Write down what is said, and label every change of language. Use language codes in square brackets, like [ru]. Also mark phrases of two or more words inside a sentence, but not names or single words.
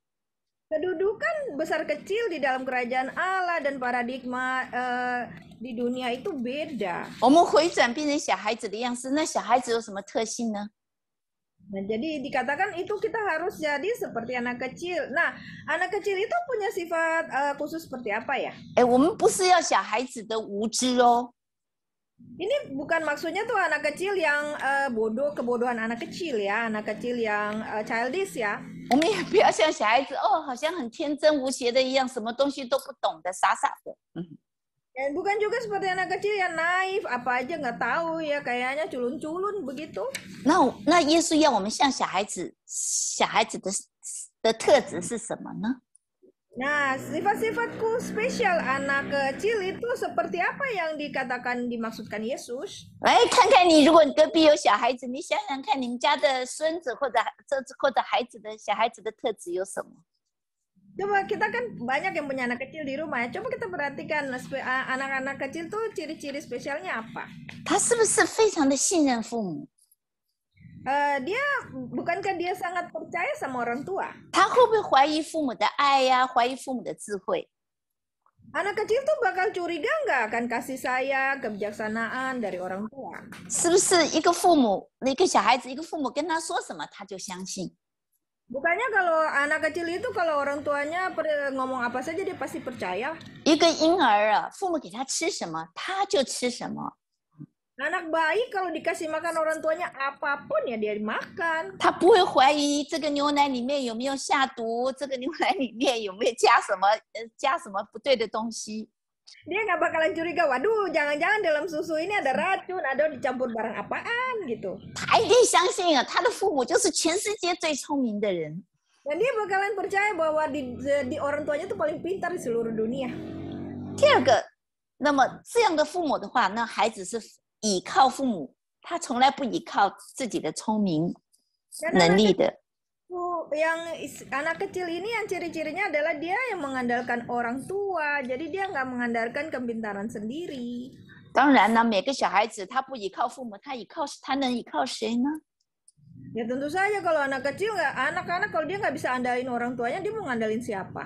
[id] Kedudukan besar kecil di dalam kerajaan Allah dan paradigma di dunia itu beda. [zh] 我们回转变成小孩子的样式，那小孩子有什么特性呢？ [id] Nah, jadi dikatakan itu kita harus jadi seperti anak kecil. Nah, anak kecil itu punya sifat khusus seperti apa ya? [zh] 我们不是要小孩子的无知哦， [id] Ini bukan maksudnya tuh anak kecil yang bodoh, kebodohan anak kecil ya, anak kecil yang childish ya. [zh] 我们也不要像小孩子哦，好像很天真无邪的一样，什么东西都不懂的，傻傻的。 [id] Dan bukan juga seperti anak kecil yang naif, apa aja nggak tahu ya, kayaknya culun-culun begitu. [zh] 那耶稣要我们像小孩子的特质是什么呢？ [id] Nah, sifat-sifatku spesial anak kecil itu seperti apa yang dikatakan dimaksudkan Yesus? [zh] 来看看你，如果你隔壁有小孩子，你想想看，你们家的孙子或者小孩子的特质有什么？ [id] Coba kita kan banyak yang punya anak kecil di rumah ya. Coba kita perhatikan anak-anak kecil tuh ciri-ciri spesialnya apa? [zh] 他是不是非常的信任父母？ [id] Bukankah dia sangat percaya sama orang tua? [zh] 他会不会怀疑父母的爱呀、怀疑父母的智慧？ [id] Anak kecil tuh bakal curiga nggak akan kasih sayang, kebijaksanaan dari orang tua? [zh] 是不是一个小孩子，一个父母跟他说什么，他就相信？ [id] Bukannya kalau anak kecil itu kalau orang tuanya ngomong apa saja dia pasti percaya. [zh] 一个婴儿啊，父母给他吃什么，他就吃什么。 [id] Anak bayi kalau dikasih makan orang tuanya apapun ya dia makan. [zh] 他不会怀疑这个牛奶里面有没有下毒，这个牛奶里面有没有加什么不对的东西。 [id] Dia nggak bakalan curiga, waduh jangan-jangan dalam susu ini ada racun, ada dicampur barang apaan gitu. [zh] 他一定相信啊，他的父母就是全世界最聪明的人。 [id] Dan dia bakalan percaya bahwa di orang tuanya tuh paling pintar di seluruh dunia. [zh] 第二个，那么这样的父母的话，那孩子是倚靠父母，他从来不倚靠自己的聪明能力的。 [id] Yang anak kecil ini yang ciri-cirinya adalah dia yang mengandalkan orang tua, jadi dia nggak mengandalkan kepintaran sendiri. [zh] 当然呢，每个小孩子他不倚靠父母，他能倚靠谁呢？ [id] Ya tentu saja kalau anak kecil anak-anak kalau dia nggak bisa andalin orang tuanya, dia mau ngandalin siapa?